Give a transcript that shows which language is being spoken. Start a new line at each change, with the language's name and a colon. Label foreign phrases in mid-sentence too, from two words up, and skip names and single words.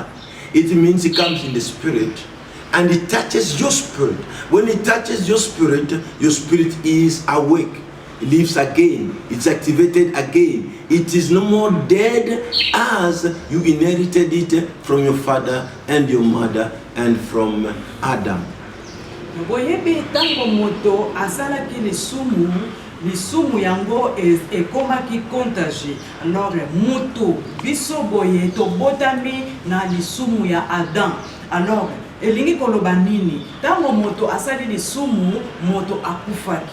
English: It means He comes in the spirit, and He touches your spirit. When He touches your spirit is awake. It lives again. It's activated again. It is no more dead as you inherited it from your father and your mother and from Adam.
Lingala: Boyebi tango moto asalaki lisumu yango ekomaki contagie. Alors moto biso boye to botami na lisumu ya Adam. Alors elingi koloba nini? Tango moto asali lisumu, moto akufaki.